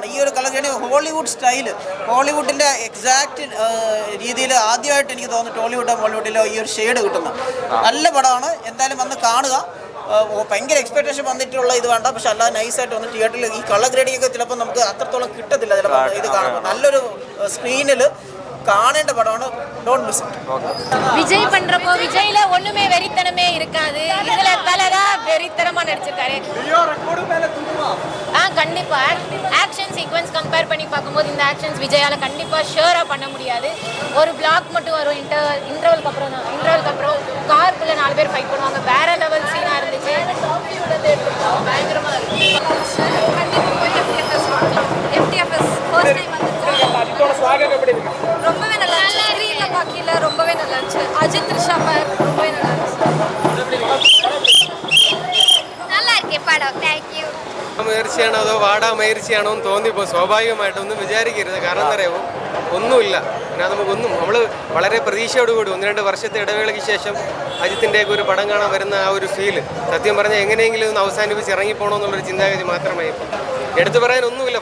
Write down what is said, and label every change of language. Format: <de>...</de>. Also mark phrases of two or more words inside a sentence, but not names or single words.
<ml>ഈ ഒരു</ml> <en>colour grading</en> <ml>ഹോളിവുഡ് സ്റ്റൈല്, ഹോളിവുഡിൻ്റെ എക്സാക്റ്റ് രീതിയിൽ ആദ്യമായിട്ട് എനിക്ക് തോന്നുന്നു ഹോളിവുഡിലോ ഈ ഒരു ഷെയ്ഡ് കിട്ടുന്ന നല്ല പടമാണ്. എന്തായാലും വന്ന് കാണുക. ഭയങ്കര എക്സ്പെക്ടേഷൻ വന്നിട്ടുള്ള ഇത് വേണ്ട, പക്ഷെ അല്ലാതെ നൈസായിട്ട് വന്ന് തിയേറ്ററിൽ ഈ</ml> <en>colour grading</en> <ml>ഒക്കെ ചിലപ്പോൾ നമുക്ക് അത്രത്തോളം കിട്ടത്തില്ല. ചിലപ്പോൾ ഇത് കാണുമ്പോൾ നല്ലൊരു സ്ക്രീനിൽ കാണേണ്ട படம்னு</ml> <en>don't miss it.</en> <ta>விஜய் பண்றப்போ விஜய்ல ஒண்ணுமே வெறித்தனமே இருக்காது. இதுல தலரா வெறித்தனமா நடிச்சிருக்காரு. லியோ ரெக்கார்ட் மேல தூக்குவா. கண்டிப்பா</ta> <en>action sequence compare</en> <ta>பண்ணி பார்க்கும்போது இந்த ஆக்ஷன்ஸ் விஜயால கண்டிப்பா ஷூரா பண்ண முடியாது. ஒரு பிளாக் மட்டும் வரும் இன்டர்வலுக்கு அப்புறம் காருக்குள்ள 4 பேர் ஃபைட் பண்ணுவாங்க. வேற லெவல் சீனா இருந்துச்சு. பயங்கரமா இருக்கு. கண்டிப்பா FTFS</ta> <en>first time</en> <ta>வந்து அஜித்தோட ஸ்வாக் எப்படி இருக்கு? ரொம்பவே நல்லா இருந்துச்சு. ஸ்க்ரீன்ல பாக்கில ரொம்பவே நல்லா இருந்துச்சு. அஜித் த்ரிஷா பேக் ரொம்பவே நல்லா இருந்துச்சு. நல்லா இருக்கு படம்.</ta> <en>thank you.</en> <ml>മേരിച്ചാണോ അതോ വാടാ മേരിച്ചാണോ എന്ന് തോന്നിപ്പോൾ സ്വാഭാവികമായിട്ടൊന്നും വിചാരിക്കരുത്. കാരണം എന്താ പറയുക, ഒന്നുമില്ല. പിന്നെ നമുക്കൊന്നും നമ്മൾ വളരെ പ്രതീക്ഷയോടുകൂടി 1-2 വർഷത്തെ ഇടവേളയ്ക്ക് ശേഷം അജിത്തിൻ്റെയൊക്കെ ഒരു പടം കാണാൻ വരുന്ന ആ ഒരു ഫീല് സത്യം പറഞ്ഞാൽ എങ്ങനെയെങ്കിലും ഒന്ന് അവസാനിപ്പിച്ച് ഇറങ്ങിപ്പോകണമെന്നുള്ളൊരു ചിന്താഗതി മാത്രമേ ഇപ്പോൾ എടുത്തു പറയാനൊന്നുമില്ല.</ml>